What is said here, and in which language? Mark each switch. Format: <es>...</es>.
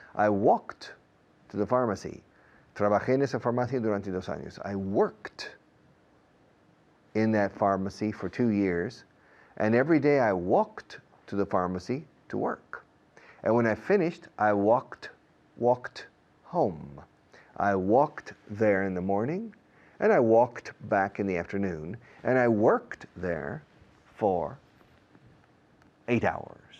<en>I walked to the pharmacy.</en> <es>Trabajé en esa farmacia durante 2 años.</es> <en>I worked in that pharmacy for 2 years, and every day I walked to the pharmacy to work. And when I finished, I walked home. I walked there in the morning, and I walked back in the afternoon, and I worked there for 8 hours.</en>